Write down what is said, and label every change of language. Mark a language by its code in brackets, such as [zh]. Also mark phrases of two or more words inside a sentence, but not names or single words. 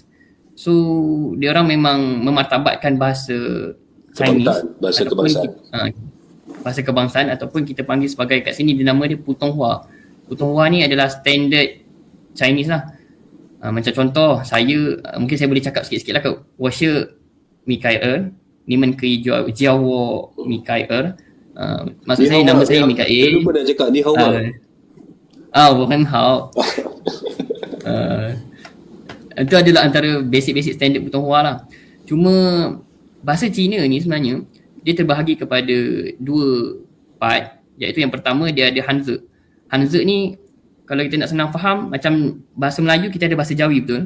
[ms] So dia orang memang memartabatkan bahasa Chinese, bahasa kebangsaan. Bahasa kebangsaan ataupun kita panggil sebagai kat sini dia nama dia Putonghua. Putonghua ni adalah [en] standard Chinese [ms] lah. Macam contoh saya mungkin saya boleh cakap sikit-sikit lah ke. [zh] 我是 Mikael, 你们可以叫我 Mikael. [ms] Maksud saya nama saya Mikael. Dia lupa nak cakap ni hao. [zh] 我很好. [ms] Itu adalah antara [en] basic standard [ms] Putonghua lah. Cuma bahasa Cina ni sebenarnya dia terbahagi kepada 2 part, iaitu yang pertama dia ada Hanzi. Hanzi ni kalau kita nak senang faham, macam bahasa Melayu kita ada bahasa Jawi, betul?